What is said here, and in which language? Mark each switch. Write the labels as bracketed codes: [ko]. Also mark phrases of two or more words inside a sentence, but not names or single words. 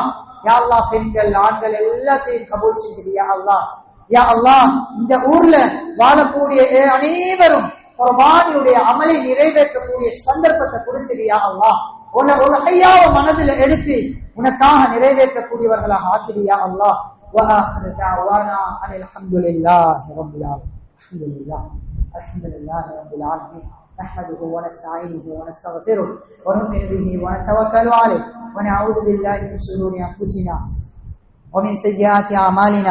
[ar] يا الله, [ta] பெண்கள் ஆண்கள் எல்லாத்தையும் கபூல் செஞ்சிடியா அல்லாஹ். [ar] يا الله, [ta] இந்த ஊர்ல வாழக்கூடிய அனைவரும் குர்பானியுடைய அமலை நிறைவேற்றக்கூடிய சந்தர்ப்பத்தை கொடுத்திரியா அல்லாஹ். ஒரு கையாவ மனதில் எடுத்து உனக்காக நிறைவேற்றக்கூடியவர்களாக ஆக்கிறியா அல்லாஹ். [ar] وآخر دعوانا أن الحمد لله رب العالمين. الحمد لله رب العالمين. نحمده ونستعينه ونستغفره ونؤمن به ونتوكل عليه ونعوذ بالله من شرور أنفسنا ومن سيئات أعمالنا.